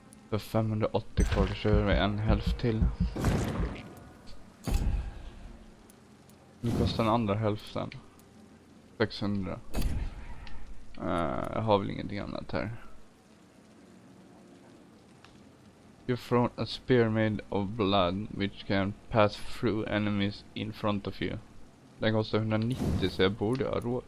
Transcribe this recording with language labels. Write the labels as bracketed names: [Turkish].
[Swedish] För 580 kvar så kör vi en health till. Nu kostar den andra hälften 600. Jag har väl ingenting annat här. [English] You thrown a spear made of blood which can pass through enemies in front of you. [Swedish] Den kostar 190 så jag borde ha råd.